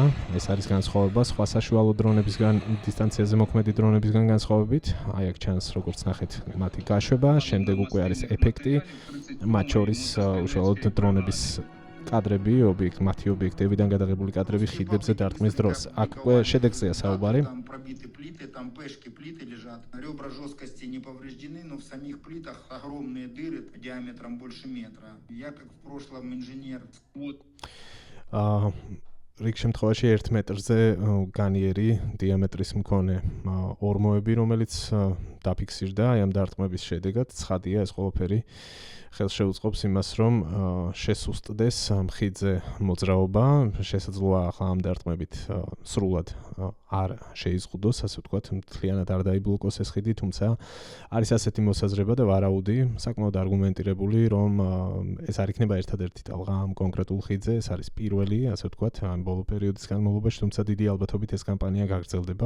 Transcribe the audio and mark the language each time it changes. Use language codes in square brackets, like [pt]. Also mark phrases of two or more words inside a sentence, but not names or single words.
[ka] ეს არის განსხვავება სხვა საშუალო დრონებისგან, დისტანციაზე მოქმედი დრონებისგან განსხვავებით. აი აქ ჩანს, როგორც ნახეთ, მათი გაშვება, შემდეგ უკვე არის ეფექტი, მათ შორის უშუალოდ დრონების კადრები, მათი ობიექტებიდან გადაღებული კადრები ხიდებზე დარტყმის დროს. აქ უკვე შედეგზეა საუბარი. [ru] Там пешки, плиты лежат. Ребра жесткости не повреждены, но в самих плитах огромные дыры диаметром больше метра. Я как в прошлом инженер. Вот. [ka] რიგ შემთხვევაში 1 მეტრზე განიერი დიამეტრის მქონე ორმოები, რომელიც დაფიქსირდა აი ამ დარტყმების შედეგად, ცხადია ეს ყველაფერი ხელს შეუწყობს იმას, რომ შესუსტდეს ხიდზე მოძრაობა, შესაძლოა ახლა ამ დარტყმებით სრულად არ შეიზღუდოს, ასე ვთქვათ, მთლიანად არ დაიბლოკოს ეს ხიდი, თუმცა არის ასეთი მოსაზრება და ვარაუდი, საკმაოდ არგუმენტირებული, რომ ეს არ იქნება ერთადერთი ტალღა ამ კონკრეტულ ხიდზე, ეს არის პირველი, ასე ვთქვათ, ამ ბოლო პერიოდის განმავლობაში, თუმცა დიდი ალბათობით ეს კამპანია გაგრძელდება.